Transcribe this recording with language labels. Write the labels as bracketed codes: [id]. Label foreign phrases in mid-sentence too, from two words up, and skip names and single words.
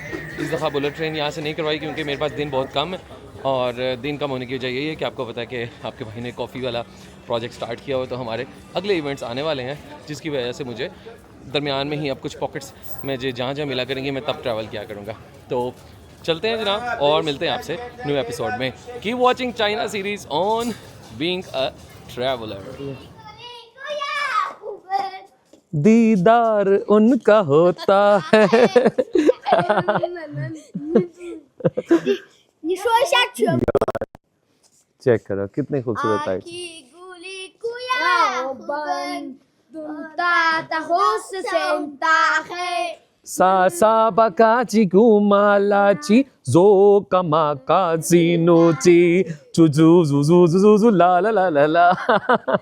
[hi] इस दफ़ा [en] bullet train [hi] यहाँ से नहीं करवाई क्योंकि मेरे पास दिन बहुत कम है, और दिन कम होने की वजह यही है कि आपको पता है कि आपके भाई ने कॉफ़ी वाला [en] project start [hi] किया हुआ, तो हमारे अगले इवेंट्स आने वाले हैं, जिसकी वजह से मुझे दरमियान में ही अब कुछ पॉकेट्स में जो जहाँ जहाँ मिला करेंगे मैं तब ट्रैवल किया करूँगा। तो चलते हैं जनाब, और मिलते हैं आपसे [en] new episode [hi] में। [en] Keep watching China series on being a traveler. [hi] दीदार उनका होता है [zh] 你说一下全部。 [hi] चेक करो कितनी खूबसूरत लाइट। सा सा बाकाची कुमालाची जो कमाकाची नोची चुजू जुजू जुजू ला ला ला ला ला।